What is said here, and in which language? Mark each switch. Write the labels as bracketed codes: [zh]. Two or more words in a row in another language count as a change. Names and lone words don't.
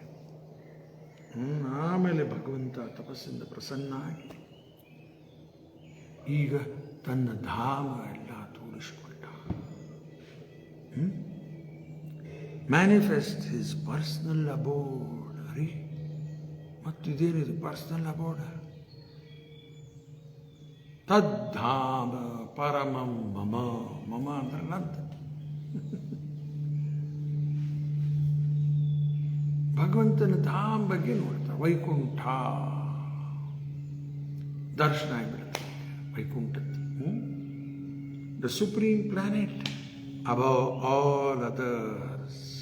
[kn] ಆಮೇಲೆ ಭಗವಂತ ತಪಸ್ಸಿಂದ ಪ್ರಸನ್ನ ಆಗಿ ಈಗ ತನ್ನ ಧಾಮ ಎಲ್ಲ ತೋರಿಸಿಕೊಟ್ಟ. [en] manifest his personal abode. [kn] ಅರಿ, ಮತ್ತಿದೇನಿದು [en] personal abode? [sa] ತದ್ಧಾಮ ಪರಮಂ ಮಮ. [kn] ಮಮ ಅಂದ್ರೆ ನಂತ. ಭಗವಂತನ ಧಾಮ ಬಗ್ಗೆ ನೋಡ್ತಾ ವೈಕುಂಠ ದರ್ಶನ ಆಗಿಬಿಡುತ್ತೆ ವೈಕುಂಠದ್ದು. [en] the supreme planet above all others.